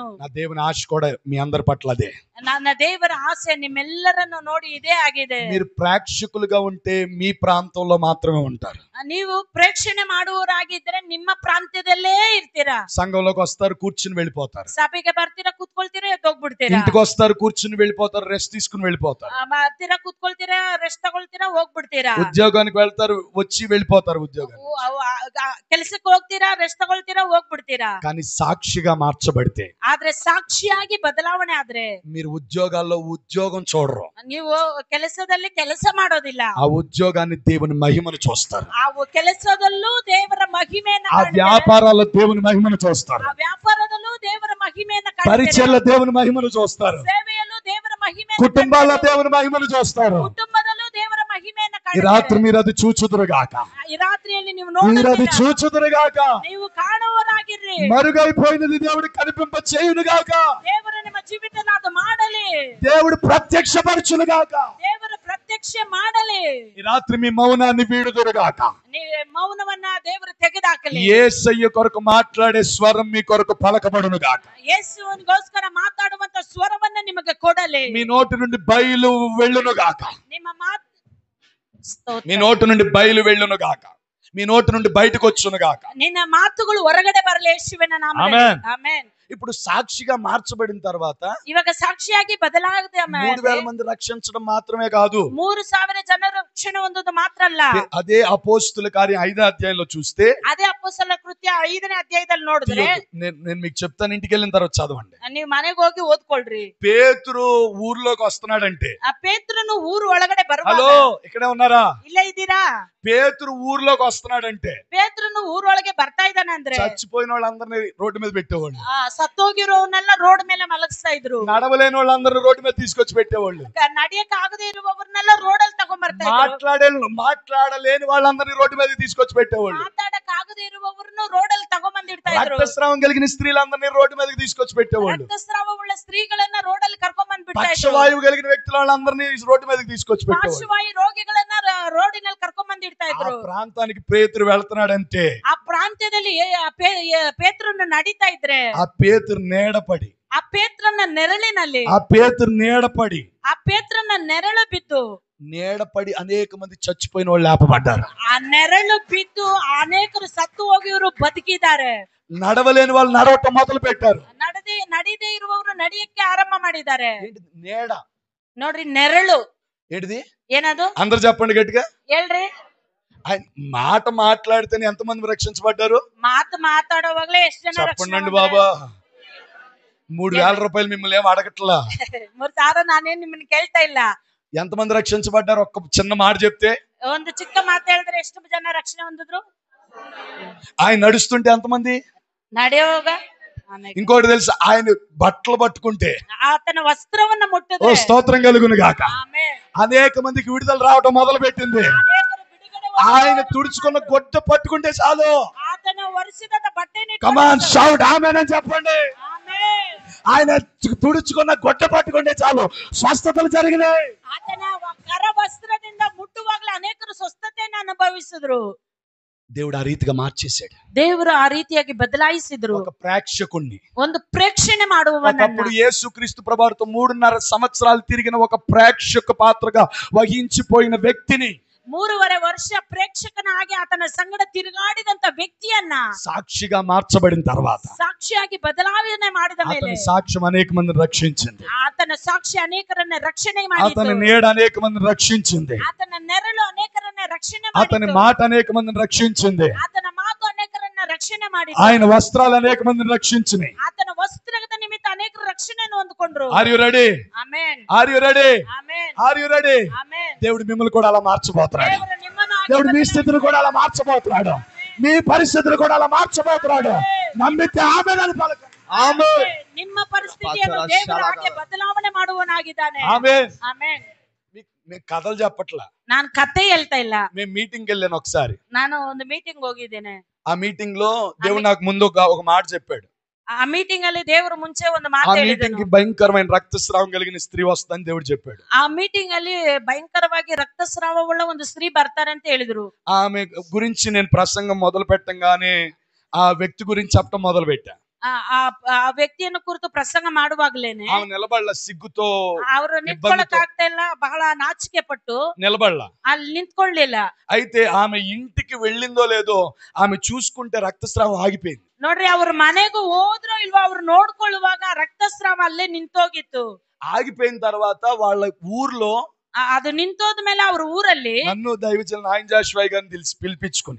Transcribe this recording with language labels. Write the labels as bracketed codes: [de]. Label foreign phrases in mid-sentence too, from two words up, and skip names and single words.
[te] నా దేవుని ఆశ కూడా మీ అందరి పట్ల అదే. [kn] ನನ್ನ ದೇವರ ಆಸೆ ನಿಮ್ಮೆಲ್ಲರನ್ನು ನೋಡಿ ಇದೇ ಆಗಿದೆ. [te] మీరు ప్రేక్షకులుగా ఉంటే మీ ప్రాంతంలో మాత్రమే ఉంటారు. [kn] ನೀವು ಪ್ರೇಕ್ಷಣೆ ಮಾಡುವವರಾಗಿದ್ರೆ ನಿಮ್ಮ ಪ್ರಾಂತ್ಯದಲ್ಲೇ ಇರ್ತೀರಾ. [te] సంఘంలోకి వస్తారు, కూర్చుని వెళ్ళిపోతారు. [kn] ಸಭೆಗೆ ಬರ್ತೀರಾ, ಕೂತ್ಕೊಳ್ತೀರಾ, ಎದ್ದೋಗ್ಬಿಡ್ತೀರಾ. [te] ఇంటికి వస్తారు, కూర్చుని వెళ్ళిపోతారు, రెస్ట్ తీసుకుని వెళ్ళిపోతారు. [kn] ಬರ್ತೀರಾ, ಕೂತ್ಕೊಳ್ತೀರಾ, ರೆಸ್ಟ್ ತಗೊಳ್ತೀರಾ, ಹೋಗ್ಬಿಡ್ತೀರಾ. [te] ఉద్యోగానికి వెళ్తారు, వచ్చి వెళ్ళిపోతారు ఉద్యోగం. [kn] ಕೆಲಸಕ್ಕೆ ಹೋಗ್ತೀರಾ, ರೆಸ್ಟ್ ತಗೊಳ್ತೀರಾ, ಹೋಗ್ಬಿಡ್ತೀರಾ. [te] కానీ సాక్షిగా మార్చబడితే, [kn] ಆದ್ರೆ ಸಾಕ್ಷಿಯಾಗಿ ಬದಲಾವಣೆ ಆದ್ರೆ, [te] మీరు ఉద్యోగాల్లో ఉద్యోగం చూడరు, [kn] ನೀವು ಕೆಲಸದಲ್ಲಿ ಕೆಲಸ ಮಾಡೋದಿಲ್ಲ, [te] ఆ ఉద్యోగాన్ని దేవుని మహిమను చూస్తారు. [kn] ಆ ಕೆಲಸದಲ್ಲೂ ದೇವರ ಮಹಿಮೆಯನ್ನು [te] ఆ వ్యాపారాల్లో దేవుని మహిమను చూస్తారు. [kn] ಆ ವ್ಯಾಪಾರದಲ್ಲೂ ದೇವರ ಮಹಿಮೆಯನ್ನು [te] పరిచయలో దేవుని మహిమను చూస్తారు. [kn] ಸೇವೆಯಲ್ಲೂ ದೇವರ ಮಹಿಮೆಯನ್ನು, [te] కుటుంబాల్లో దేవుని మహిమను చూస్తారు. [kn] ಕುಟುಂಬದಲ್ಲೂ ದೇವರ ಮಹಿಮೆಯನ್ನು [te] ఈ రాత్రి మీరు అది చూచుదురుగాక. [kn] ಈ ರಾತ್ರಿಯಲ್ಲಿ ನೀವು [te] మీరు అది [kn] ನೋಡುತ್ತೀರಾ, [te] చూచుదురుగాక. [kn] ನೀವು ಕಾಣುವವರಾಗಿರ್ರಿ. [te] మరుగైపోయినది దేవుడు కనిపింప చేయునుగాక. [kn] ದೇವರು ನಿಮ್ಮ ಜೀವಿತದಲ್ಲಿ ಅದು ಮಾಡಲಿ. [te] దేవుడు ప్రత్యక్షపరచునుగాక. [kn] ದೇವರು ಪ್ರತ್ಯಕ್ಷ ಪರೀಕ್ಷೆ ಮಾಡಲಿ. [te] ఈ రాత్రి మీ మౌనాన్ని వీడుదురుగాక. [kn] నీ మౌనವನ್ನ ದೇವರು ತೆಗೆದಾಕಲಿ. [te] యేసయ్య కొరకు మాట్లాడే స్వరం మీ కొరకు పలకబడును గాక. [kn] ಯೇಸುವಿಗೋಸ್ಕರ ಮಾತಾಡುವಂತ ಸ್ವರವನ್ನ ನಿಮಗೆ ಕೊಡಲಿ. [te] మీ నోటి నుండి బయలు వెళ్ళును గాక. [kn] ನಿಮ್ಮ ಮಾತು [te] మీ నోటి నుండి బయలు వెళ్ళును గాక. మీ నోటి నుండి బయటకు వచ్చును గాక. [kn] ನಿನ್ನ ಮಾತುಗಳು ಹೊರಗಡೆ ಬರಲಿ ಯೇಸುವಿನ ನಾಮದಲ್ಲಿ. [te] ఆమేన్. [kn] ಆಮೆನ್. [te] ఇప్పుడు సాక్షిగా మార్చబడిన తర్వాత [kn] ಇವಾಗ ಸಾಕ್ಷಿಯಾಗಿ ಬದಲಾಗದ [te] 3000 మంది రక్షించడం మాత్రమే కాదు, [kn] 3000 ಜನರ ರಕ್ಷಣೆ ಹೊಂದೋದು ಮಾತ್ರ ಅಲ್ಲ. [te] అదే అపోస్తుల కార్యం 5వ అధ్యాయంలో చూస్తే, [kn] ಅದೇ ಅಪೊಸ್ತಲರ ಕೃತ್ಯ 5ನೇ ಅಧ್ಯಾಯದಲ್ಲಿ ನೋಡಿದ್ರೆ, [te] నేను మీకు చెప్తాను, ఇంటికి వెళ్ళిన తర్వాత చదవండి. [kn] ನೀವು ಮನೆಗೆ ಹೋಗಿ ಓದ್ಕೊಳ್ರಿ. [te] పేతురు ఊర్లోకి వస్తున్నాడంటే, [kn] ಆ ಪೇತ್ರನು ಊರು ಒಳಗಡೆ ಬರುವಾಗ, [te] హలో ఇక్కడే ఉన్నారా, [kn] ಇಲ್ಲೇ ಇದ್ದೀರಾ? [te] పేతురు ఊర్లోకి వస్తున్నాడంటే [kn] ಪೇತ್ರನು ಊರೊಳಗೆ ಬರ್ತಾ ಇದ್ದಾನೆ ಅಂದ್ರೆ [te] చచ్చిపోయిన వాళ్ళందరినీ రోడ్డు మీద పెట్టేవాళ్ళు, [kn] ಸತ್ತೋಗಿರೋನೆಲ್ಲ ರೋಡ್ ಮೇಲೆ ಮಲಗಿಸ್ತಾ ಇದ್ರು, [te] నడవలేని వాళ్ళందరూ రోడ్డు మీద తీసుకొచ్చి పెట్టేవాళ్ళు, [kn] ನಡಿಯಕ್ ಆಗದೆ ಇರುವವರನ್ನೆಲ್ಲ ರೋಡ್ ಅಲ್ಲಿ ತಗೊಂಡ್ಬರ್ತಾ ಇದ್ರು, [te] మాట్లాడలేని వాళ్ళందరినీ రోడ్డు మీద తీసుకొచ్చి పెట్టేవాళ్ళు, [kn] ಮಾತಾಡಕ್ ಆಗದೆ ಇರುವವರನ್ನು ರೋಡ್ ಅಲ್ಲಿ ತಗೊಂಡ್ಬಂದಿಡ್ತಾ ಇದ್ರು, [te] రక్తస్రావం కలిగిన స్త్రీలందరినీ రోడ్డు మీదకి తీసుకొచ్చి పెట్టేవాళ్ళు, [kn] ರಕ್ತಸ್ರಾವವುಳ್ಳ ಸ್ತ್ರೀಗಳನ್ನ ರೋಡ್ ಅಲ್ಲಿ ಕರ್ಕೊಂಡ್ಬಂದ್ಬಿಡ್ತಾ ಇದ್ರು, [te] పక్షవాయువు కలిగిన వ్యక్తుల వాళ్ళందరినీ రోడ్డు మీదకి తీసుకొచ్చి పెట్టేవాళ్ళు. [kn] ಪಾರ್ಶ್ವವಾಯು ರೋಗಿಗಳನ್ನ ರೋಡಿನಲ್ಲಿ ಕರ್ಕೊಂಡ್ಬಂದಿಡ್ತಾ [te] ఆ [kn] ಇದ್ರು. [te] ప్రాంతానికి పేతురు వెళ్తున్నాడంటే, [kn] ಆ ಪ್ರಾಂತ್ಯದಲ್ಲಿ ಪೇತ್ರನು ನಡೀತಾ ಇದ್ರೆ, [te] ఆ పేతురు నీడపడి, [kn] ಆ ಪೇತ್ರನ ನೆರಳಿನಲ್ಲಿ, [te] ఆ పేతురు నీడపడి, [kn] ಆ ಪೇತ್ರನ ನೆರಳು ಬಿದ್ದು, [te] నీడపడి అనేక మంది చచ్చిపోయిన వాళ్ళు లేపబడ్డారు. [kn] ಆ ನೆರಳು ಬಿದ್ದು ಅನೇಕರು ಸತ್ತು ಹೋಗಿವರು ಬದುಕಿದ್ದಾರೆ. [te] నడవలేని వాళ్ళు నడవటం మొదలు పెట్టారు. [kn] ನಡೀದೇ ಇರುವವರು ನಡಿಯಕ್ಕೆ ಆರಂಭ ಮಾಡಿದ್ದಾರೆ. [te] నీడ [kn] ನೋಡ್ರಿ, ನೆರಳು [te] ఏంటిది? [kn] ಏನದು? [te] అందరు చెప్పండి గట్టిగా. [kn] ಹೇಳ್ರಿ. [te] ఆయన మాట మాట్లాడితేనే ఎంతమంది రక్షించబడ్డారు? [kn] ಮಾತಾಡುವಾಗ್ಲೇ ಎಷ್ಟು ಜನ [te] చెప్పండి బాబా. 3000 రూపాయలు మిమ్మల్ని ఏం అడగట్లా. [kn] 3000 ನಾನೇನ್ ನಿಮ್ಮನ್ನ ಕೇಳ್ತಾ ಇಲ್ಲ. [te] ఎంతమంది రక్షించబడ్డారు? ఒక్క చిన్న మాట చెప్తే. [kn] ಒಂದು ಚಿಕ್ಕ ಮಾತು ಹೇಳಿದ್ರೆ ಎಷ್ಟು ಜನ ರಕ್ಷಣೆ ಹೊಂದಿದ್ರು? [te] ఆయన నడుస్తుంటే ఎంతమంది? [kn] ನಡೆಯುವಾಗ. [te] ఇంకోటి తెలుసు, ఆయన బట్టలు పట్టుకుంటే, [kn] ಆತನ ವಸ್ತ್ರವನ್ನ [te] ఓ [kn] ಮುಟ್ಟಿದ್ರೆ, [te] స్తోత్రం కలుగును గాక, [kn] ಆಮೆನ್, [te] అనేక మందికి విడుదల రావడం మొదలు పెట్టింది. [kn] ಅನೇಕರು ಬಿಡುಗಡೆ [te] ఆయన తుడుచుకున్న గొడ్డ పట్టుకుంటే చాలు. [kn] ಆತನ ಒರೆಸಿದ ಬಟ್ಟೆನ [en] Come on shout [te] ఆమేన్ అని చెప్పండి. [kn] ಆಮೆನ್. [te] ఆయన తుడుచుకున్న గొడ్డ పట్టుకుంటే చాలు, స్వస్థతలు జరిగినాయి. [kn] ಆತನ ಕರ ವಸ್ತ್ರದಿಂದ ಮುಟ್ಟುವಾಗಲೇ ಅನೇಕರು ಸ್ವಸ್ಥತೆಯನ್ನು ಅನುಭವಿಸಿದ್ರು. [te] దేవుడు ఆ రీతిగా మార్చేశాడు. [kn] ದೇವರು ಆ ರೀತಿಯಾಗಿ ಬದಲಾಯಿಸಿದ್ರು. [te] ఒక ప్రేక్షకుణ్ణి, [kn] ಒಂದು ಪ್ರೇಕ್ಷಣೆ ಮಾಡುವವನನ್ನ. [te] ఒకప్పుడు యేసుక్రీస్తు ప్రభువుతో 3.5 సంవత్సరాలు తిరిగిన ఒక ప్రేక్షక పాత్రగా వహించిపోయిన వ్యక్తిని, [kn] 3.5 ವರ್ಷ ಪ್ರೇಕ್ಷಕನಾಗಿ ಆತನ ಸಂಗಡ ತಿರುಗಾಡಿದಂತ ವ್ಯಕ್ತಿಯನ್ನ [te] సాక్షిగా మార్చబడిన తర్వాత, [kn] ಸಾಕ್ಷಿಯಾಗಿ ಬದಲಾವಣೆ ಮಾಡಿದ ಮೇಲೆ, [te] అతని సాక్ష్యం అనేక మందిని రక్షించింది. [kn] ಆತನ ಸಾಕ್ಷಿ ಅನೇಕರನ್ನ ರಕ್ಷಣೆ [te] అతని [kn] ಮಾಡಿತು. [te] నీడ అనేక మందిని రక్షించింది. [kn] ಆತನ ನೆರಳು ಅನೇಕರನ್ನ ರಕ್ಷಣೆ [te] అతని [kn] ಮಾಡಿತು. [te] మాట అనేక మందిని రక్షించింది. [kn] ಆತನ ಮಾತು ಅನೇಕರನ್ನ ರಕ್ಷಣೆ ಮಾಡಿತು. [te] ఆయన వస్త్రాలు అనేక మందిని రక్షించినాయి. [kn] ಆತನ ವಸ್ತ್ರದ ನಿಮಿತ್ತ ಅನೇಕರು ರಕ್ಷಣೆಯನ್ನು ಹೊಂದಿಕೊಂಡ್ರು. [en] Are you ready? [kn] ಆಮೆನ್, [en] Are you ready? [kn] ಆಮೆನ್, [en] Are you ready? [kn] ಆಮೆನ್. [te] దేవుడు మిమ్మల్ని కూడా అలా మార్చబోతున్నాడు. [kn] ದೇವರು ನಿಮ್ಮನ್ನು ಹಾಗೆ [te] దేవుడు మీ [kn] ಬದಲಾಯಿಸಿ- [te] స్థితిని కూడా అలా మార్చబోతున్నాడు. మీ పరిస్థితులు కూడా అలా మార్చబోతున్నాడు. నమ్మితే ఆమేన్ అని పలకండి. ఆమేన్. [kn] ನಿಮ್ಮ ಪರಿಸ್ಥಿತಿಯನ್ನು ದೇವರು ಹಾಗೆ ಬದಲಾವಣೆ ಮಾಡುವನಾಗಿದ್ದಾನೆ. [te] ఆమేన్. [kn] ಆಮೆನ್. [te] నేను కథలు చెప్పట్లా. [kn] ನಾನು ಕತೆ ಹೇಳ್ತಾ ಇಲ್ಲ. [te] మేము మీటింగ్ వెళ్ళాను ఒకసారి. [kn] ನಾನು ಒಂದು ಮೀಟಿಂಗ್ ಹೋಗಿದ್ದೇನೆ. [te] ఆ మీటింగ్ లో దేవుడు నాకు ముందు ఒక మాట చెప్పాడు. [kn] ಆ ಮೀಟಿಂಗ್ ಅಲ್ಲಿ ದೇವರು ಮುಂಚೆ ಒಂದು [te] ఆ [kn] ಮಾತು [te] మీటింగ్ [kn] ಹೇಳಿದನು. [te] కి భయంకరమైన రక్తస్రావం కలిగిన స్త్రీ వస్తుందని దేవుడు చెప్పాడు. [kn] ಆ ಮೀಟಿಂಗ್ ಅಲ್ಲಿ ಭಯಂಕರವಾಗಿ ರಕ್ತಸ್ರಾವವುಳ್ಳ ಒಂದು ಸ್ತ್ರೀ ಬರ್ತಾರೆ ಅಂತ ಹೇಳಿದ್ರು. [te] ఆమె గురించి నేను ప్రసంగం మొదలు పెట్టంగానే ఆ వ్యక్తి గురించి చెప్పడం మొదలు పెట్టా. [kn] ಆ ವ್ಯಕ್ತಿಯನ್ನು ಕುರಿತು ಪ್ರಸಂಗ ಮಾಡುವಾಗ್ಲೇನೆ [te] ఆమె నిలబడల, సిగ్గుతో [kn] ಅವರು ನಿಂತ್ಕೊಳ್ಳಕ್ ಆಗ್ತಾ ಇಲ್ಲ, ಬಹಳ ನಾಚಿಕೆ ಪಟ್ಟು [te] నిలబడల. [kn] ಅಲ್ಲಿ ನಿಂತ್ಕೊಳ್ಳಿಲ್ಲ. [te] అయితే ఆమె ఇంటికి వెళ్ళిందో లేదో ఆమె చూసుకుంటే రక్తస్రావం ఆగిపోయింది. [kn] ನೋಡ್ರಿ, ಅವ್ರ ಮನೆಗೂ ಹೋದ್ರೋ ಇಲ್ವೋ ಅವ್ರು ನೋಡ್ಕೊಳ್ಳುವಾಗ ರಕ್ತಸ್ರಾವ ಅಲ್ಲೇ ನಿಂತೋಗಿತ್ತು. [te] ఆగిపోయిన తర్వాత వాళ్ళ ఊర్లో [kn] ಅದು ನಿಂತೋದ್ಮೇಲೆ ಅವ್ರ ಊರಲ್ಲಿ [te] నన్ను దైవజన నాయన జాషువాయ్ గారిని పిలిపించుకుని